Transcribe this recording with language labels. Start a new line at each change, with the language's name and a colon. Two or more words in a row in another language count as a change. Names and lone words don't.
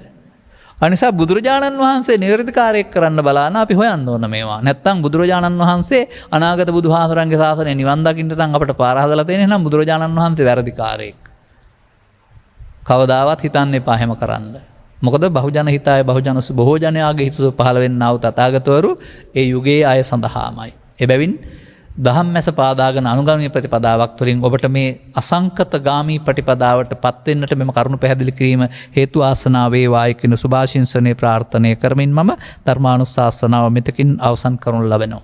Sinhala: අනිසා බුදුරජාණන් වහන්සේ නිවැරදිකාරයෙක් කරන්න බලාන අපි හොයන්න ඕන මේවා. නැත්තම් බුදුරජාණන් වහන්සේ අනාගත බුදුහාමරන්ගේ ශාසනය නිවන් දකින්න නම් අපට පාර හදලා තියෙන නම් බුදුරජාණන් වහන්සේ වැරදිකාරයෙක්. කවදාවත් හිතන්න එපා හැම කරන්න. මොකද
Pali: බහුජන හිතාය බහුජනස
Sinhala: බොහෝ ජනයාගේ හිතසුව පහළ වෙන්නා වූ තථාගතවරු ඒ යුගයේ අය සඳහාමයි. එබැවින් දහම් මැස පාදාගෙන අනුගමනීය ප්‍රතිපදාවක් තුළින් ඔබට මේ අසංකත ගාමී ප්‍රතිපදාවට පත් වෙන්නට මෙම කරුණු පැහැදිලි කිරීම හේතු ආසනාව වේවායි කියන සුභාශිංසනයේ ප්‍රාර්ථනා කරමින් මම ධර්මානුශාසනාව මෙතකින් අවසන් කරනු ලබනවා.